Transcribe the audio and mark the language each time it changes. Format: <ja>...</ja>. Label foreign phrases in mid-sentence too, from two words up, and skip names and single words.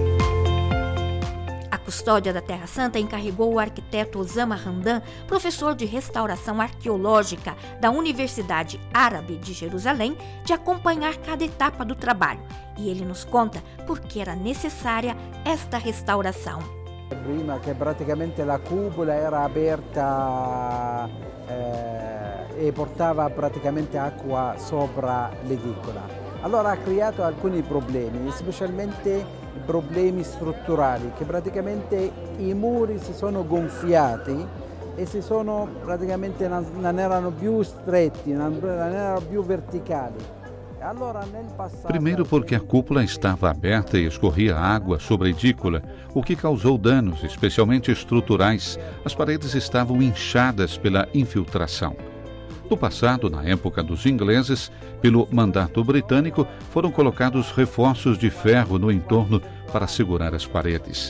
<pt>A custódia da Terra Santa encarregou o arquiteto Osama Hamdan, professor de restauração arqueológica da Universidade Árabe de Jerusalém, de acompanhar cada etapa do trabalho. E ele nos conta por que era necessária esta restauração.</pt> <it>Prima che praticamente la cupola era aperta e portava praticamente acqua sopra l'edicola. Allora ha creato alcuni problemi, specialmente problemi strutturali, che praticamente i muri si sono gonfiati e praticamente non erano più stretti, non erano più verticali.</it> <pt>Primeiro porque a cúpula estava aberta e escorria água sobre a edícula, o que causou danos, especialmente estruturais. As paredes estavam inchadas pela infiltração. No passado, na época dos ingleses, pelo mandato britânico, foram colocados reforços de ferro no entorno para segurar as paredes.</pt>